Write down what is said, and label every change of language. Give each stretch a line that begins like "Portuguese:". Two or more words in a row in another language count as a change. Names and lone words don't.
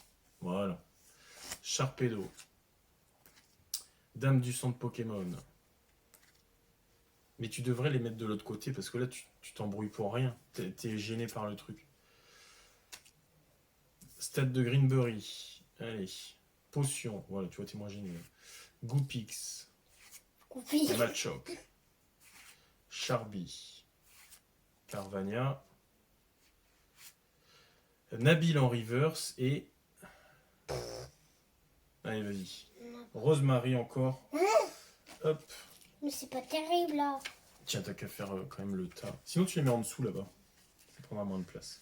French: Voilà. Sharpedo. Dame du centre Pokémon. Mais tu devrais les mettre de l'autre côté, parce que là, tu t'embrouilles pour rien. T'es gêné par le truc. Stade de Greenberry. Allez. Potion. Voilà, tu vois, t'es moins gêné. Goupix. Matchok. Charby. Carvania. Nabil en reverse et... Allez, vas-y. Rosemary encore. Hop. Mais c'est pas terrible là. Tiens, t'as qu'à faire quand même le tas. Sinon, tu les mets en dessous là-bas. Ça prendra moins de place.